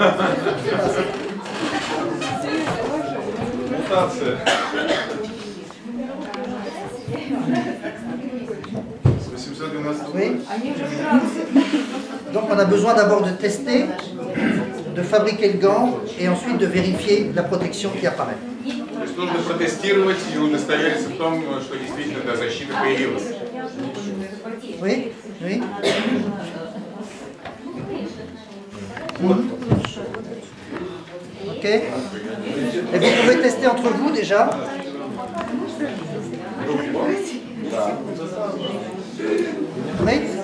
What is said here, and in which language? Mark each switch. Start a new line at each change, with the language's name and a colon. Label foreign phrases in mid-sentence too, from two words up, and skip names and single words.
Russian: Мутация. 812
French: Oui. Donc on a besoin d'abord de tester, de fabriquer le gant et ensuite de vérifier la protection qui apparaît.
Russian: То есть нужно протестировать и удостовериться в том, что действительно эта защита появилась.
French: Oui, oui. Ok. Et vous pouvez tester entre vous déjà. Oui.